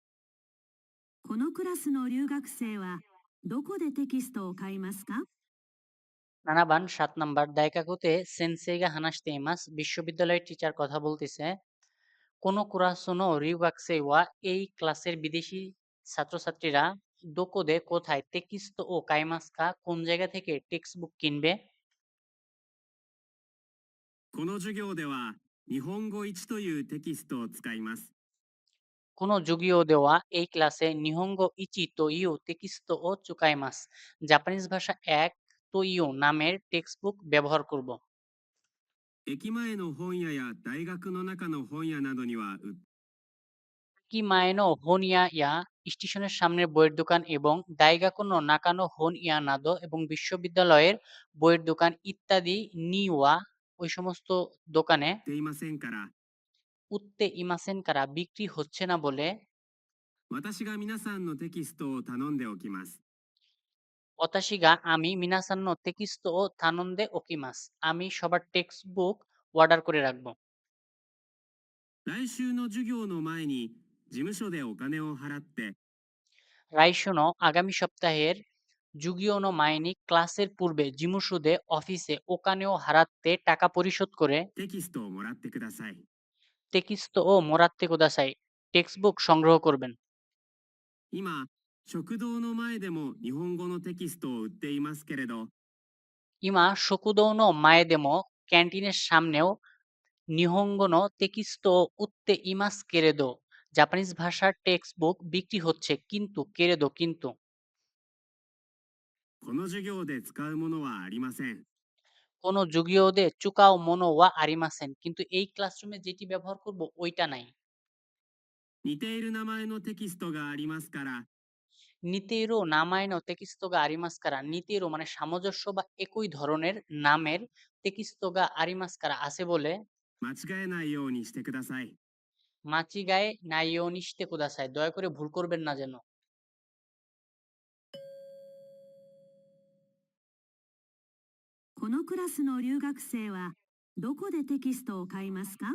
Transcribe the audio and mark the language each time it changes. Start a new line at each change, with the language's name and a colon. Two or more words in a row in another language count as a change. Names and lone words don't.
Japanese: このクラスの留学生はどこでテキストを買いますか？
Bangla: নানাবান 7 নাম্বার
Japanese: 大学で先生が話しています
Bangla: বিশ্ববিদ্যালয়ের টিচার কথা বলতেছে
Japanese: このクラスの留学生は
Bangla: এই ক্লাসের বিদেশি ছাত্রছাত্রীরা দোকোদে কোথায়
Japanese: テキストを買いますか
Bangla: কোন জায়গা থেকে টেক্সট বুক কিনবে
Japanese: この授業では日本語1というテキストを使います。この授業では
Bangla: এই ক্লাসে
Japanese: 日本語1というテキストを使います
Bangla: জাপানিজ ভাষা 1
Japanese: という
Bangla: নামের টেক্সট বুক ব্যবহার করব
Japanese: 駅前の本屋や大学の中の本屋などには売っ駅前の本屋やや
Bangla: স্টেশনের সামনের বইয়ের দোকান এবং
Japanese: 大学の中の本屋など
Bangla: এবং বিশ্ববিদ্যালয়ের বইয়ের দোকান ইত্যাদি নিওয়া ওই সমস্ত দোকানে
Japanese: ていませんから、売っていませんから
Bangla: বিক্রি হচ্ছে না বলে
Japanese: 私が皆さんのテキストを頼んでおきます。
Bangla: অতাশিগা আমি
Japanese: 皆さんのテキストを頼んでおきます
Bangla: আমি সবার টেক্সট বুক অর্ডার করে রাখবো
Japanese: 来週の授業の前に事務所でお金を払って
Bangla: রাইশোনো আগামী সপ্তাহের
Japanese: 授業の前に
Bangla: ক্লাসের পূর্বে জিমুসুদে অফিসে
Japanese: お金を払って
Bangla: টাকা পরিশোধ করে
Japanese: テキストをもらってください。テキストをもらってください
Bangla: টেক্সটবুক সংগ্রহ করবেন।
Japanese: 今、食堂の前でも日本語のテキストを売っていますけれど、今食堂の前でも
Bangla: ক্যান্টিনের সামনেও
Japanese: 日本語のテキスト売っていますけれど
Bangla: জাপানিজ ভাষার টেক্সট বুক বিক্রি হচ্ছে কিন্তু কেরেদো কিন্তু
Japanese: この授業で使うものはありません。この授業で使うものはありません
Bangla: কিন্তু এই ক্লাসরুমে যেটি ব্যবহার করব ওইটা নাই।
Japanese: 似ている名前のテキストがありますから、似ている名前のテキストがありますから
Bangla: নিতেরো মানে সামঞ্জস্য বা একই ধরনের নামের
Japanese: テキストがありますから
Bangla: আছে বলে
Japanese: 間違えないようにしてください。間違えないようにしてください
Bangla: দয়া করে ভুল করবেন না যেন।
Japanese: このクラスの留学生はどこでテキストを買いますか？